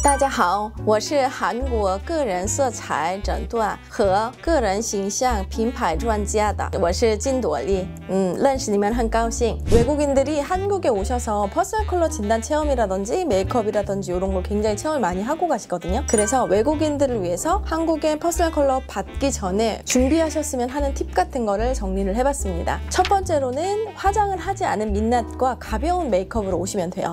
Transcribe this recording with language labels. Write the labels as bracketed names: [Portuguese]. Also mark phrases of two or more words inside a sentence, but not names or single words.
[Chinese] 大家好，我是韩国个人色彩诊断和个人形象品牌专家的我是金朵丽。认识你们很高兴。 [Korean] 외국인들이 한국에 오셔서 퍼스널 컬러 진단 체험이라든지 메이크업이라든지 이런 걸 굉장히 체험을 많이 하고 가시거든요. 그래서 외국인들을 위해서 한국의 퍼스널 컬러 받기 전에 준비하셨으면 하는 팁 같은 거를 정리를 해봤습니다. 첫 번째로는 화장을 하지 않은 민낯과 가벼운 메이크업으로 오시면 돼요.